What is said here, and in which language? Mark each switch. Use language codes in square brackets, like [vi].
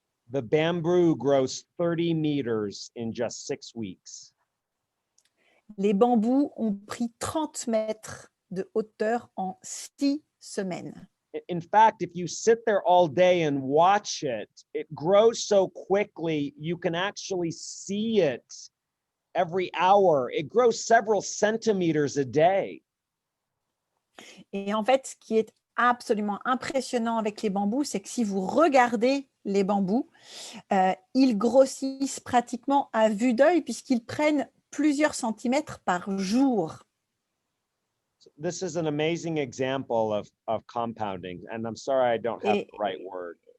[en] the bamboo grows 30 meters in just 6 weeks. [fr] les bambous ont pris 30 mètres de hauteur en 6 semaines. [en] In fact, if you sit there all day and watch it, it grows so quickly, you can actually see it every hour. It grows several centimeters a day. [fr] Et en fait, ce qui est absolument impressionnant avec les bambous, c'est que si vous regardez les bambous, ils grossissent pratiquement à vue d'œil puisqu'ils prennent plusieurs centimètres par jour. [en] This is an amazing example of compounding, and I'm sorry I don't have the right word.